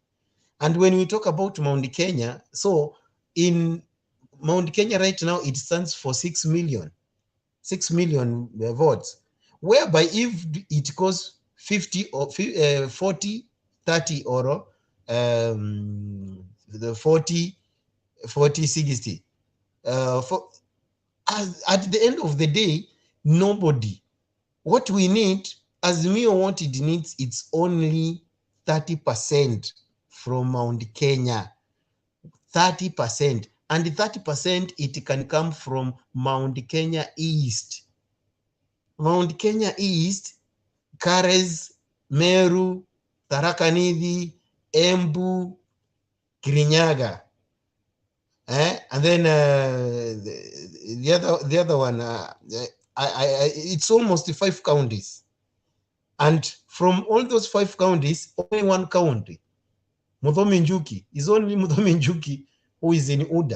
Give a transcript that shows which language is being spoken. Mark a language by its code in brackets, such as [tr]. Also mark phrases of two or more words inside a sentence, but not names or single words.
[en] And when we talk about Mount Kenya, so in Mount Kenya right now, it stands for 6 million votes, whereby if it goes 50 or 40, 30 or the 40, 60, at the end of the day, nobody. What we need, AZIMIO, what it needs, it's only 30% from Mount Kenya. 30%. And the 30%, it can come from Mount Kenya East. Mount Kenya East, Kares, Meru, Tharaka Nithi, Embu, Kirinyaga. And then the other one, it's almost 5 counties. And from all those 5 counties, only 1 county, Muthomi Njuki, is only Muthomi Njuki who is in UDA.